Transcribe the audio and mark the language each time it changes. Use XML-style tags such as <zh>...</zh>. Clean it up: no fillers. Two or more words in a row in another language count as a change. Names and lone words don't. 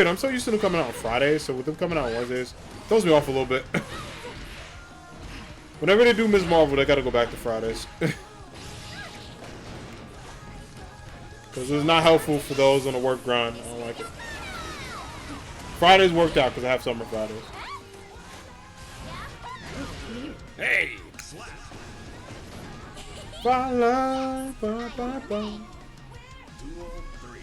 <en>I'm so used to them coming out on Fridays, so with them coming out on Wednesdays, throws me off a little bit. Whenever they do Ms. Marvel, they gotta go back to Fridays. Because it's not helpful for those on the work grind. I don't like it. Fridays worked out because I have summer Fridays. Hey! Ba-la, ba-ba-ba. Duel 3.</en>